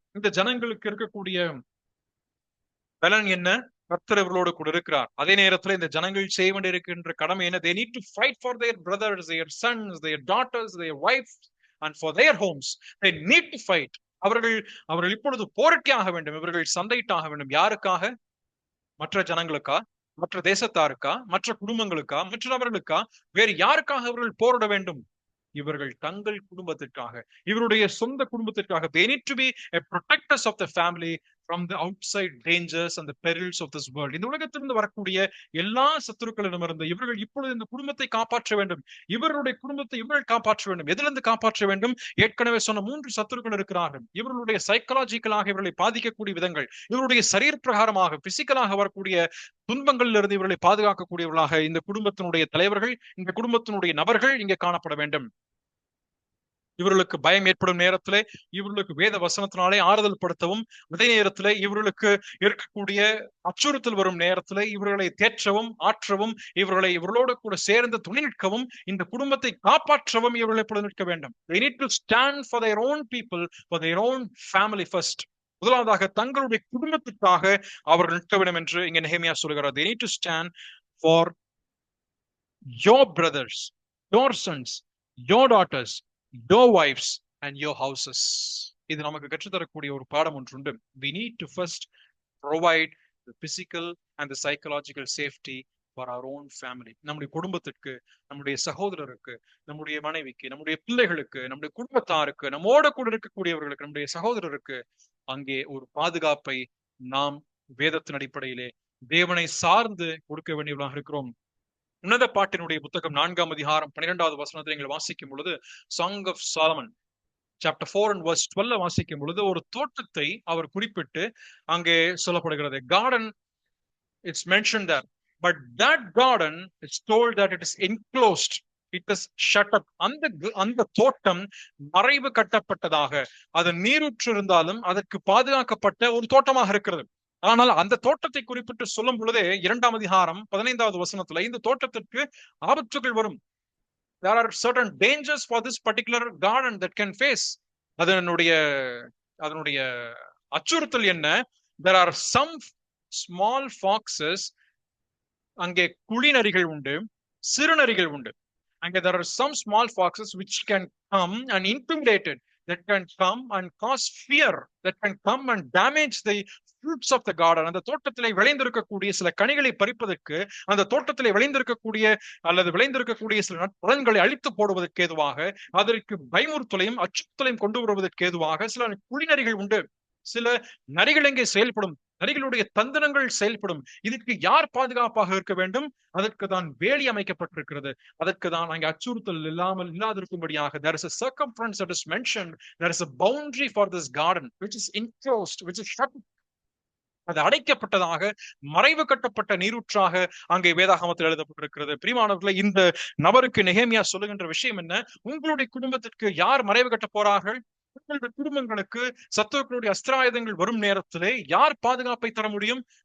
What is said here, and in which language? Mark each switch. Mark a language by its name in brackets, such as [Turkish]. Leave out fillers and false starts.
[Tamil] இந்த ஜனங்களுக்கு இருக்கக்கூடிய பலன் என்ன? கர்த்தர் இவர்களோடு கூட இருக்கிறார். அதே நேரத்தில் இந்த ஜனங்கள் செய்ய வேண்டியிருக்கின்ற கடமை என்ன? [English] They need to fight for their brothers, their sons, their daughters, their wives and for their homes. They need to fight. [Tamil] அவர்கள் இப்பொழுது போராட்டியாக வேண்டும். இவர்கள் சண்டையிட்டாக வேண்டும். யாருக்காக? மற்ற ஜனங்களுக்கா? மற்ற தேசத்தாருக்கா? மற்ற குடும்பங்களுக்கா? மற்ற நபர்களுக்கா? வேறு யாருக்காக அவர்கள் போராட வேண்டும்? இவர்கள் தங்கள் குடும்பத்திற்காக, இவருடைய சொந்த குடும்பத்திற்காக. [English] They need to be a protectors of the family from the outside dangers and the perils of this world. [Tamil] இந்த உலகத்திலிருந்து வரக்கூடிய எல்லா சத்துருக்களிடமிருந்து இவர்கள் இப்பொழுது இந்த குடும்பத்தை காப்பாற்ற வேண்டும். இவருடைய குடும்பத்தை இவர்கள் காப்பாற்ற வேண்டும். எதிலிருந்து காப்பாற்ற வேண்டும்? ஏற்கனவே சொன்ன 3 சத்துருக்கள் இருக்கிறார்கள். இவர்களுடைய சைக்கலாஜிக்கலாக இவர்களை பாதிக்கக்கூடிய விதங்கள், இவருடைய சரீர பிரகாரமாக பிசிக்கலாக வரக்கூடிய துன்பங்களிலிருந்து இவர்களை பாதுகாக்கக்கூடியவர்களாக இந்த குடும்பத்தினுடைய தலைவர்கள், இந்த குடும்பத்தினுடைய நபர்கள் இங்கே காணப்பட வேண்டும். இவர்களுக்கு பயம் ஏற்படும் நேரத்திலே இவர்களுக்கு வேத வசனத்தினாலே ஆறுதல் படுத்தவும், அதே நேரத்திலே இவர்களுக்கு இருக்கக்கூடிய அச்சுறுத்தல் வரும் நேரத்திலே இவர்களை தேற்றவும், ஆற்றவும், இவர்களோடு கூட சேர்ந்து துணை நிற்கவும், இந்த குடும்பத்தை காப்பாற்றவும் இவர்கள் எப்பொழுது நிற்க வேண்டும். [English] They need to stand for their own people, for their own family first. [Tamil] முதலாவதாக தங்களுடைய குடும்பத்திற்காக அவர்கள் நிற்க வேண்டும் என்று இங்கே நெகேமியா சொல்கிறார். [English] They need to stand for your brothers, your sons, your daughters, your wives and your houses. [Tamil] இது நமக்கு கற்றுத்தரக்கூடிய ஒரு பாடம் ஒன்று உண்டு. [English] We need to first provide the physical and the psychological safety for our own family. [Tamil] நம்முடைய குடும்பத்திற்கு, நம்முடைய சகோதரருக்கு, நம்முடைய மனைவிக்கு, நம்முடைய பிள்ளைகளுக்கு, நம்முடைய குடும்பத்தாருக்கு, நம்மோட கூட இருக்கக்கூடியவர்களுக்கு, நம்முடைய சகோதரருக்கு அங்கே ஒரு பாதுகாப்பை நாம் வேதத்தின் அடிப்படையிலே தேவனை சார்ந்து கொடுக்க வேண்டியவர்களாக இருக்கிறோம். உன்னத பாட்டினுடைய புத்தகம் 4ஆம் அதிகாரம் 12வது வசனத்தை நீங்கள் வாசிக்கும் பொழுது, [English] Song of Solomon chapter 4 and verse 12 [Tamil] வாசிக்கும் பொழுது ஒரு தோட்டத்தை அவர் குறிப்பிட்டு அங்கே சொல்லப்படுகிறது. [English] Garden, it's mentioned there, but that garden is told that it is enclosed, it is shut up. [Tamil] அந்த தோட்டம் மறைவு கட்டப்பட்டதாக, அது நீரூற்று இருந்தாலும் அதற்கு பாதுகாக்கப்பட்ட ஒரு தோட்டமாக இருக்கிறது. ஆனால் அந்த தோட்டத்தை குறிப்பிட்டு சொல்லும் பொழுதே 2ஆம் அதிகாரம் 15வது வசனத்துல இந்த தோட்டத்திற்கு ஆபத்துகள் வரும். [English] There are certain dangers for this particular garden that can face. [Tamil] அதனுடைய அச்சுறுத்தல் என்ன? [English] There are some small foxes, [Tamil] அங்கே குழிநரிகள் உண்டு, சிறுநரிகள் உண்டு. [English] அங்கே there are some small foxes which can come and intimidate it, that can come and cause fear, that can come and damage the fruits of the garden. [Tamil] அந்த தோட்டத்திலே விளைந்திருக்கக்கூடிய சில கனிகளை பறிப்பதற்கு, அந்த தோட்டத்திலே விளைந்திருக்கக்கூடிய சில நற்பலன்களை அழித்து போடுவதற்கு ஏதுவாக, அதற்கு பயமுறுத்தலையும் அச்சுறுத்தலையும் கொண்டு வருவதற்கு ஏதுவாக சில குழிநரிகள் உண்டு. சில நரிகள் எங்கே செயல்படும், நரிகளுடைய தந்திரங்கள் செயல்படும். இதுக்கு யார் பாதுகாப்பாக இருக்க வேண்டும்? அதற்கு தான் வேலி அமைக்கப்பட்டிருக்கிறது. அதற்கு தான் அங்கே அச்சுறுத்தல் இல்லாதிருக்கும்படியாக [English] there is a circumference that is mentioned, there is a boundary for this garden which is enclosed, which is shut. [Tamil] அது அடைக்கப்பட்டதாக, மறைவு கட்டப்பட்ட நீரூற்றாக அங்கே வேதாகமத்தில் எழுதப்பட்டிருக்கிறது. பிரியமானவர்களே, இந்த நபருக்கு நெகேமியா சொல்லுகின்ற விஷயம் என்ன? உங்களுடைய குடும்பத்திற்கு யார் மறைவு கட்ட போறார்கள்? உங்களுடைய குடும்பங்களுக்கு சத்துருக்களுடைய அஸ்திராயுதங்கள் வரும் நேரத்திலே யார் பாதுகாப்பை தர முடியும்?